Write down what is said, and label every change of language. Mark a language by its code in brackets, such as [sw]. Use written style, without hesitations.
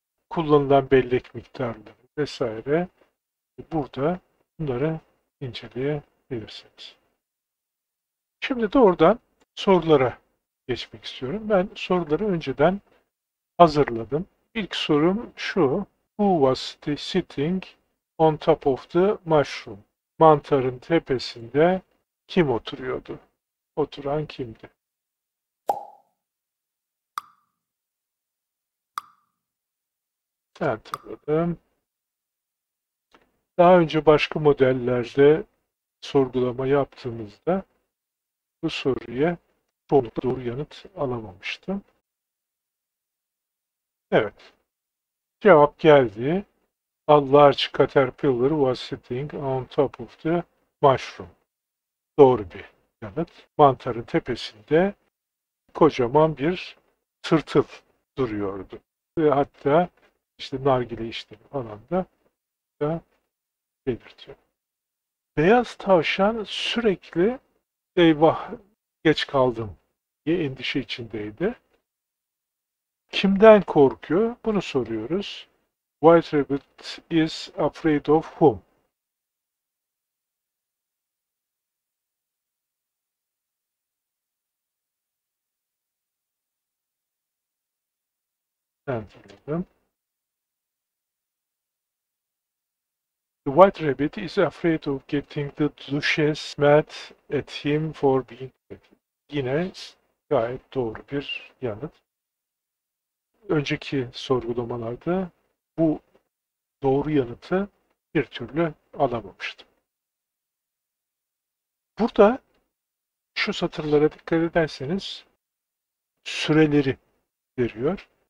[tr] Kullanılan bellek miktarları vesaire burada bunları inceleyebilirsiniz. Şimdi de oradan sorulara geçmek istiyorum. Ben soruları önceden hazırladım. İlk sorum şu. [en] Who was sitting on top of the mushroom? [tr] Mantarın tepesinde kim oturuyordu? Oturan kimdi? Hatırladım. Daha önce başka modellerde sorgulama yaptığımızda bu soruya çoğunlukla doğru yanıt alamamıştım. Evet. Cevap geldi. [en] A large caterpillar was sitting on top of the mushroom. [tr] Doğru bir yanıt. Mantarın tepesinde kocaman bir tırtıl duruyordu. Ve hatta işte nargile işlemi falan da belirtiyor. Beyaz tavşan sürekli eyvah geç kaldım diye endişe içindeydi. Kimden korkuyor? Bunu soruyoruz. [en] White Rabbit is afraid of whom? [tr] Anladım. [en] The White Rabbit is afraid of getting the Duchess mad at him for being late. [tr] Yine gayet doğru bir yanıt. Önceki sorgulamalarda bu doğru yanıtı bir türlü alamamıştım. Burada şu satırlara dikkat ederseniz süreleri veriyor.